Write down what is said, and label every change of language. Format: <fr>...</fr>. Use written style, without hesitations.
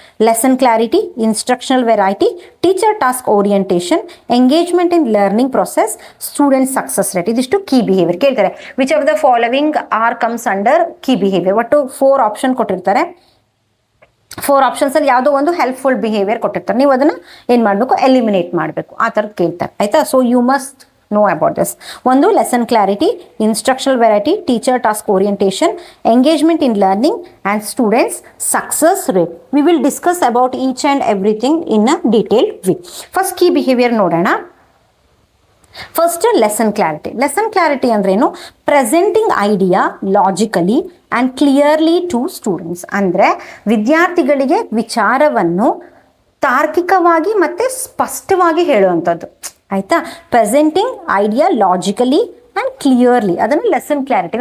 <en>Lesson clarity, instructional variety, teacher task orientation, engagement in learning process, student success rate.</en> <kn>ಇದಿಷ್ಟು key behaviour ಕೇಳ್ತಾರೆ.</kn> <en>Which of the following are comes under key behaviour.</en> <kn>ಒಟ್ಟು 4 option ಕೊಟ್ಟಿರ್ತಾರೆ. 4 options ಅಲ್ಲಿ ಯಾವುದೋ ಒಂದು helpful behaviour ಕೊಟ್ಟಿರ್ತಾರೆ. ನೀವು ಅದನ್ನ ಏನ್ ಮಾಡಬೇಕು, ಎಲಿಮಿನೇಟ್ ಮಾಡಬೇಕು. ಆ ಥರದ್ದು ಕೇಳ್ತಾರೆ ಆಯ್ತಾ.</kn> <en>So you must know about this. ಒಂದು lesson clarity, instructional variety, teacher task orientation, engagement in learning and students success rate. We will discuss about each and everything in a detailed way. First key behavior ನೋಡೋಣ. First lesson clarity. Lesson clarity ಅಂದ್ರೇನು, presenting idea logically and clearly to students.</en> <kn>ಅಂದರೆ ವಿದ್ಯಾರ್ಥಿಗಳಿಗೆ ವಿಚಾರವನ್ನು ತಾರ್ಕಿಕವಾಗಿ ಮತ್ತು ಸ್ಪಷ್ಟವಾಗಿ ಹೇಳುವಂಥದ್ದು ಆಯಿತಾ.</kn> <en>Presenting idea logically and clearly, ಅದನ್ನು lesson clarity.</en>